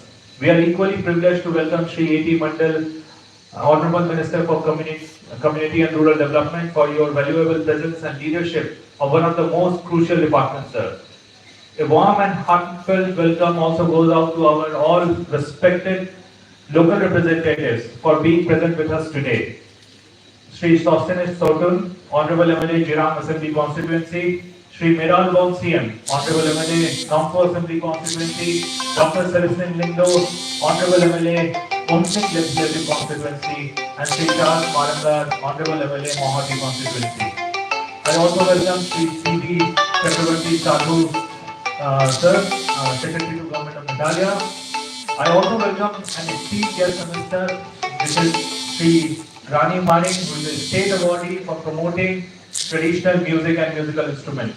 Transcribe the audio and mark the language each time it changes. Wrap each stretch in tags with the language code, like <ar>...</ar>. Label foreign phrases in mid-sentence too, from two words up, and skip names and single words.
<en>We are equally privileged to welcome Shri A.T. Mandal, Honorable Minister for Community and Rural Development, for your valuable presence and leadership of one of the most crucial departments, sir. A warm and heartfelt welcome also goes out to our all respected local representatives for being present with us today. Shri Sosthenes Sohtun, Honorable MLA Jiram Assembly Constituency, Shri Meral CM, Honorable MLA Nongpoh Assembly Constituency, Dr. MLA Lindoh, Honorable MLA Umling Legislative Constituency, and Shri Charles Marangar, Honorable MLA Mohoti Constituency. I also welcome Shri C.D. Chakravarti Sadhu, Sir, Secretary to Government of Meghalaya. I also welcome an esteemed guest minister, which is Shri Rani Maning, who is a state awardee for promoting traditional music and musical instruments.</en>